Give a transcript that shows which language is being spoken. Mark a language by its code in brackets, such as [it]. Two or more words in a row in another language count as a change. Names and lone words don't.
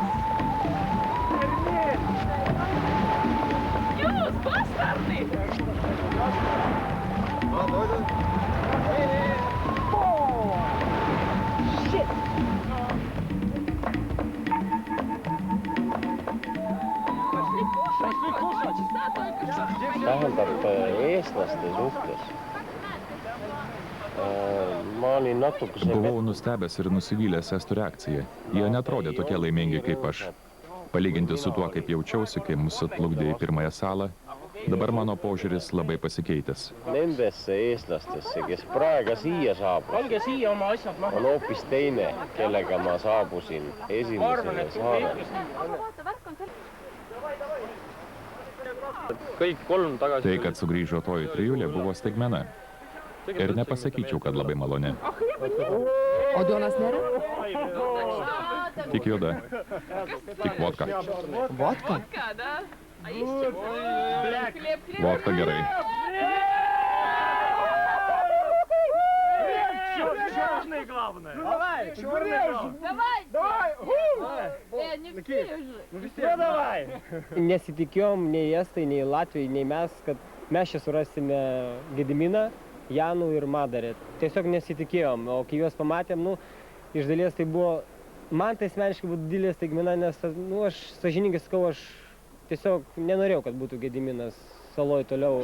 [lt] Pirmin! Jūs, bastardai! Shit! [et] Tähendab eestlaste suhtes. Ma olin natuke... [lt] Buvau nustebęs ir nusivylęs estų reakciją. Jie netrodė tokie laimingi kaip aš. Palyginti su tuo, kaip jaučiausi, kai mus atplukdė į pirmąją salą, dabar mano požiūris labai pasikeitęs. [et] Nendesse eestlastesse, kes praegu siia saabusid, on hoopis teine, kellega ma saabusin esimesele saarele. [lt] Tai, kad sugrįžo toji trijulė, buvo staigmena. Ir nepasakyčiau, kad labai maloni. O duonos nėra? Tik juoda. Tik vodka. Vodka? Vodka gerai. [ru] Черный главное! Давай! Давай! Я не spėjau, Ну давай! [lt] Nesitikėjom nei estai, nei latviai, nei mes, kad mes čia surasime Gediminą, Janų ir Madarę. Tiesiog nesitikėjom, o kai juos pamatėm, iš dalies tai buvo, man tai asmeniškai buvo didelė staigmena, nes, aš sąžiningai sakau, aš tiesiog nenorėjau, kad būtų Gediminas saloj toliau.